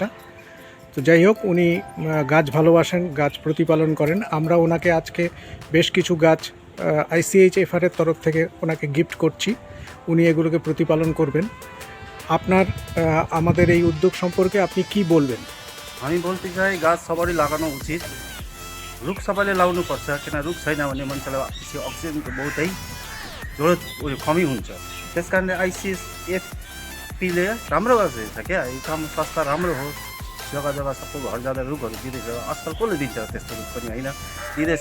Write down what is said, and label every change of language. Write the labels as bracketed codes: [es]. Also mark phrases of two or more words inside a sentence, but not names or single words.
[bn] তো যাই হোক, উনি গাছ ভালোবাসেন, গাছ প্রতিপালন করেন। আমরা ওনাকে আজকে বেশ কিছু গাছ আইসিএইচএফআরের তরফ থেকে ওনাকে গিফট করছি। উনি এগুলোকে প্রতিপালন করবেন। আপনার আমাদের এই উদ্যোগ সম্পর্কে আপনি কি বলবেন? [ne] हामी बोल्दै चाहिँ गाछ सबैले लगाउनु उचित। रुख सबैले लाउनुपर्छ, किन रुख छैन भने मान्छेलाई अक्सिजनको बहुतै जरुरत कमी हुन्छ। त्यस कारणले आइसिएसएफपीले राम्रो गरिरहेछ क्या, यो काम संस्था राम्रो हो। जग्गा जग्गा सबै घर जाँदा रुखहरू दिँदैछ। आजकल कसले दिन्छ त्यस्तो रुख पनि होइन, दिँदैछ।